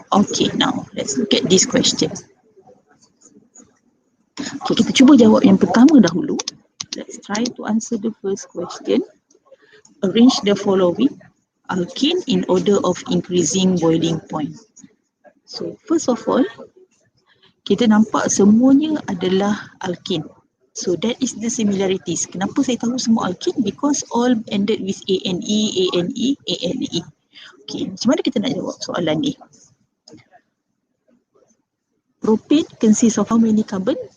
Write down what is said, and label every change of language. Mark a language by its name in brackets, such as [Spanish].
[English] Okay, now let's look at this question. [Malay] Okay, kita cuba jawab yang pertama dahulu. [English] Let's try to answer the first question. Arrange the following alkane in order of increasing boiling point. [Malay] So first of all, kita nampak semuanya adalah alkane. [English] So that is the similarities. [Malay] Kenapa saya tahu semua alkane? [English] Because all ended with ANE, ANE, ANE. [Malay] Okay, macam mana kita nak jawab soalan ni? [English] Propane consists of how many carbon?